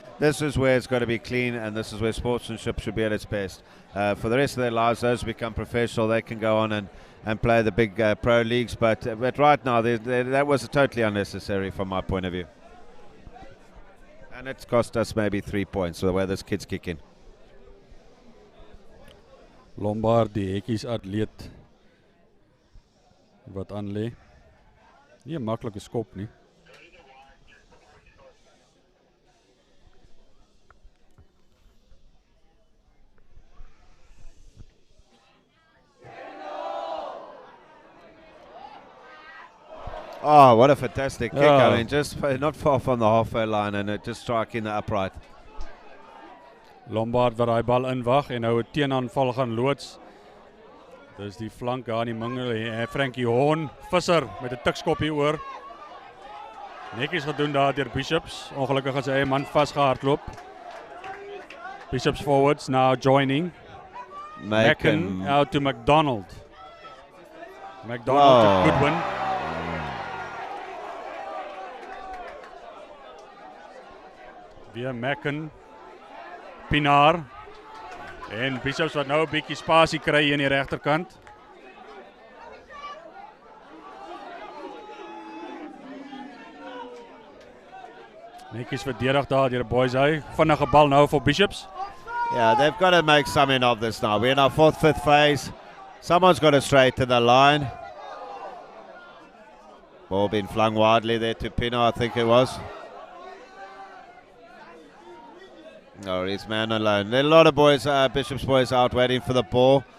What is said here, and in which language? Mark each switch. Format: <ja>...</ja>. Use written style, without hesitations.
<en>This is where it's got to be clean, and this is where sportsmanship should be at its best. For the rest of their lives, those who become professional, they can go on and play the big pro leagues. But right now, that was totally unnecessary from my point of view. And it's cost us maybe 3 points, the way this kid's kicking.</en> <af>Lombaard, die hekkies atleet wat aanlê. Nie 'n maklike skop nie.</af> <en>Oh, what a fantastic kick. I mean, just not far from the halfway line and it just striking the upright.</en> <af>Lombaard wat daai bal inwag en nou 'n teenaanval gaan loods. Dis die flank daar in die mingel. Frankie Horn, Visser met 'n tikskop hier oor. Netjies gedoen daar deur Bishops. Ongelukkig het sy eie man vasgehardloop.</af> <en>Bishops forwards now joining. Mackin out to McDonald. McDonald to Goodwin. Via Mackin. Pienaar.</en> <af>En Bishops wat nou 'n bietjie spasie kry hier in die regterkant. Netjies verdedig daar deur Boys High. Vinnige bal nou vir Bishops.</af> <en>Yeah, they've got to make something of this now. We're in our 4th, 5th phase. Someone's got to straighten the line. Ball being flung widely there to Pienaar, I think it was. No, he's man alone. There are a lot of boys, Bishop's boys out waiting for the ball.</en>